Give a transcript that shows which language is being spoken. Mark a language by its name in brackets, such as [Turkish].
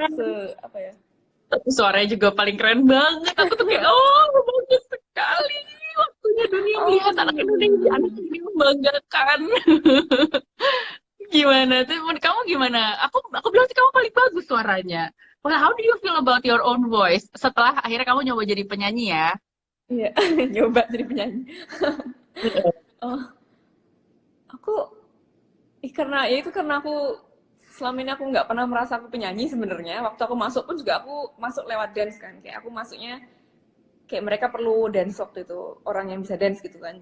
[Indonesian] kan, apa ya. tapi suaranya juga paling keren banget. Aku tuh kayak, oh bagus sekali. Waktunya dunia Oh, melihat anak Indonesia, anak ini membanggakan. Gimana tuh? Menurut kamu gimana? Aku bilang sih kamu paling bagus suaranya. [English] Well, how do you feel about your own voice? [Indonesian] Setelah akhirnya kamu nyoba jadi penyanyi ya? iya. Nyoba jadi penyanyi. Oh, aku karena ya itu karena aku selama ini aku nggak pernah merasa aku penyanyi sebenarnya. Waktu aku masuk pun juga aku masuk lewat dance kan. Kayak aku masuknya kayak mereka perlu dance waktu itu orang yang bisa dance gitu kan.